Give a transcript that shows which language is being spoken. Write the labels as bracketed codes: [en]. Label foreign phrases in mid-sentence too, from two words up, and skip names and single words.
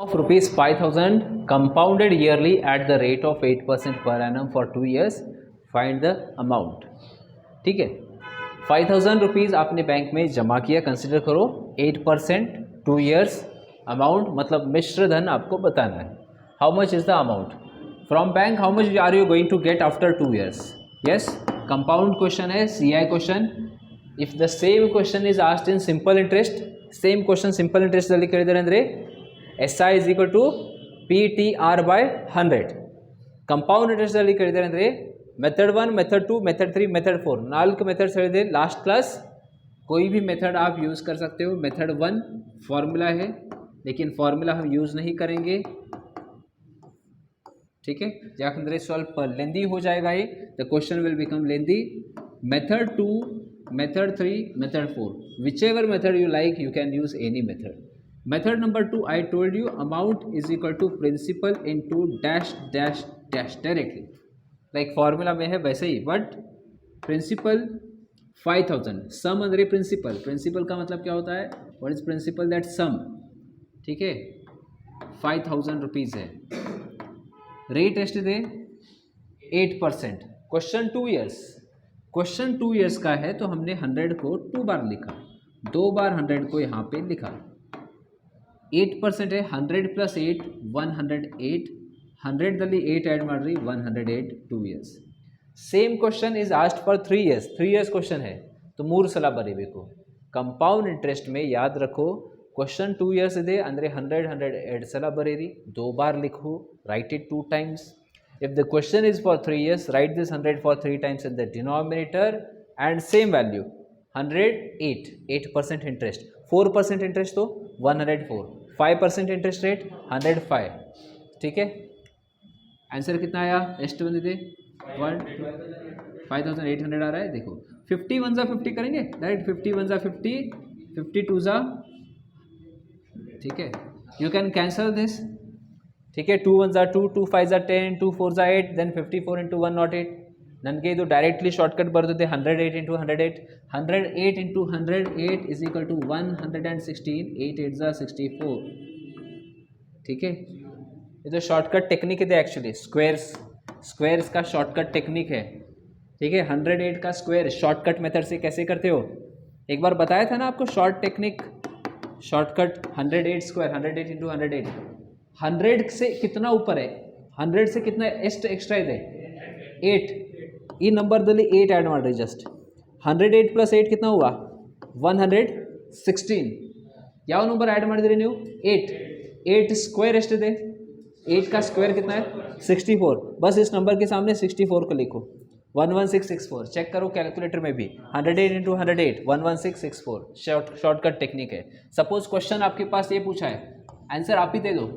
[en] of rupees 5000 compounded yearly at the rate of 8% per annum for 2 years. Find the amount. [hi] ठीक है, 5000 रुपीज़ आपने बैंक में जमा किया, कंसिडर करो 8% 2 years अमाउंट, मतलब मिश्र धन आपको बताना है. [en] How much is the amount from bank, how much are you going to get after 2 years. Yes, compound question है, CI question. If the same question is asked in simple interest, same question simple interestalli [kn] ಕೇಳಿದ್ದಾರೆ ಅಂದರೆ [en] SI is equal to PTR by 100. compound interestalli [kn] ಕೇಳಿದ್ದಾರೆ ಅಂದರೆ [en] method 1, method 2, method 3, method 4 ನಾಲ್ಕು ಮೆಥಡ್ಸ್ ಹೇಳಿದೆ last class. [hi] कोई भी मेथड आप यूज़ कर सकते हो. [en] method 1 formula [hi] है, लेकिन फॉर्मूला हम यूज़ नहीं करेंगे, ठीक है, [kn] ಯಾಕಂದರೆ ಸ್ವಲ್ಪ [hi] लेंदी हो जाएगा ये, [en] the question will become lengthy. method 2, method 3, method 4, whichever method you like you can use any method. Method number 2, I told you amount is equal to principal into dash dash dash directly, like formula [hi] में है वैसे ही, [en] but principal 5000, sum [hi] अंदर [en] principal, principal [hi] का मतलब क्या होता है, [en] what is principal, that sum, [hi] ठीक है, 5000 रुपीज़ है. [en] rate estimate 8%. question 2 years, question 2 years [hi] का है तो हमने 100 को 2 बार लिखा, 2 बार 100 को यहाँ पे लिखा. 8% है, 100 + 8 108, [kn] 100ದಲ್ಲಿ 8 ಆ್ಯಡ್ ಮಾಡಿರಿ 108 2 years. [en] Same question is asked for 3 years. 3 years question [hi] है तो [kn] 3 ಸಲ ಬರೀಬೇಕು. [en] compound interest [hi] में याद रखो, [en] question 2 years [kn] ಇದೆ ಅಂದರೆ 100 2 ಸಲ ಬರೀರಿ, [hi] 2 बार लिखो, [en] write it 2 times. If the question is for 3 years, write this 100 for 3 times in the denominator and same value 108, 8% interest, 4% interest तो 104, 5% interest rate 105. [hi] ठीक है, आंसर कितना आया, [kn] ಎಷ್ಟ್ ಬಂದೆ [hi] 5800 आ रहा है. देखो 50 1 ज़ा 50 करेंगे डायरेक्ट, 50 1 ज़ा 50, 50 2 ज़ा, ठीक है, [en] you can cancel this, [hi] ठीक है, 2 1 ज़ा 2, 2 5 ज़ा 10, 2 4 ज़ा 8, [en] then 54 into 108. [kn] ನನಗೆ ಇದು [en] directly shortcut ಬರ್ತದೆ, 108 into 108, 108 into 108 is equal to 116, 8 8 ज़ा 64. [hi] ठीक है, ये तो [en] shortcut technique [hi] है एक्चुअली, स्क्वेयर्स का [en] shortcut technique [hi] है. ठीक है, 108 का [en] square shortcut method [hi] से कैसे करते हो, एक बार बताया था ना आपको [en] short technique, shortcut 108 square, 108 into 108. [hi] 100 से कितना ऊपर है, 100 से कितना एक्स्ट्रा [kn] ಇದೆ 8, ಈ ನಂಬರ್ದಲ್ಲಿ 8 ಆ್ಯಡ್ ಮಾಡಿರಿ ಜಸ್ಟ್. [hi] 108 + 8 कितना हुआ 116. [kn] ಯಾವ ನಂಬರ್ ऐड ಮಾಡಿದಿರಿ ನೀವು, 8. 8 स्क्वायर ಎಷ್ಟಿದೆ, 8 [hi] का स्क्वायर कितना है [kn] 64. [hi] बस इस नंबर के सामने 64 को लिखो, 11664. चेक करो कैलकुलेटर में भी, 108 into 108 11664. [en] shortcut technique है. [hi] सपोज क्वेश्चन आपके पास ये पूछा है, आंसर आप ही दे दो.